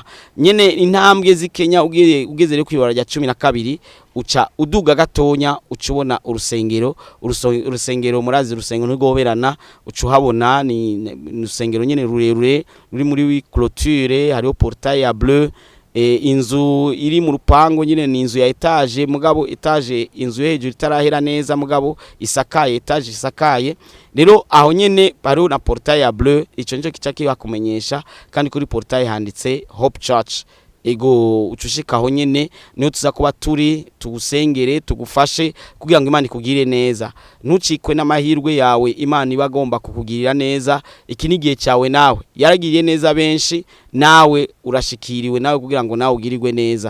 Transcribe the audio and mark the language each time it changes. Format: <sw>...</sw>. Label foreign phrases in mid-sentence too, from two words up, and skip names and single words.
<rn>Nyene intambwe zikenya ugeze rero kwibarabara rya 12 uca uduga gatonya ucubona urusengero murazi urusengero ntigoberana, ucuhabona ni urusengero nyene rurerure ruri muri clôture, hariho portail ya bleu. Inzu iri mu rupango nyine ni inzu ya etage, mugabo etage inzu hejuru itarahera neza, mugabo isakaye, etage isakaye. Rero aho nyene bari na portail ya bleu, ico nico kica kibakumenyesha, kandi kuri portail handitse Hope Church. Ego ucushika aho nyene niyo tuza kuba turi tugusengere tugufashe kugira ngo Imana ikugire neza. Ntucikwe n'amahirwe yawe, Imana ibagomba kukugirira neza. Iki nigihe cyawe, nawe yaragiriye neza benshi, nawe urashikiriwe nawe kugira ngo nawe ugirirwe neza.</rn>